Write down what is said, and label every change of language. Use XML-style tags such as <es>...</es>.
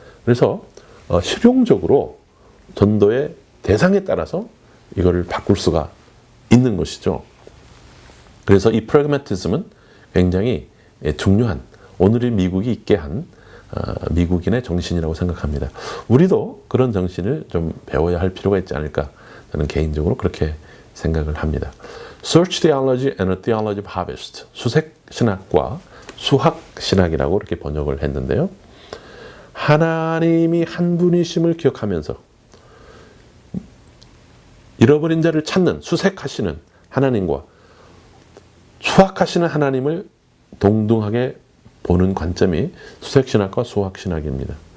<ko>그래서 실용적으로 전도의 대상에 따라서 이거를 바꿀 수가 있는 것이죠. 그래서 이 프래그마티즘은 굉장히 중요한 오늘의 미국이 있게 한 미국인의 정신이라고 생각합니다. 우리도 그런 정신을 좀 배워야 할 필요가 있지 않을까 저는 개인적으로 그렇게 생각을 합니다.</ko> <en>Search Theology and a Theology of Harvest.</en> <ko>수색 신학과 수학 신학이라고 이렇게 번역을 했는데요. 하나님이 한 분이심을 기억하면서 잃어버린 자를 찾는 수색하시는 하나님과 수학하시는 하나님을 동등하게 보는 관점이 수색신학과 수학신학입니다.</ko>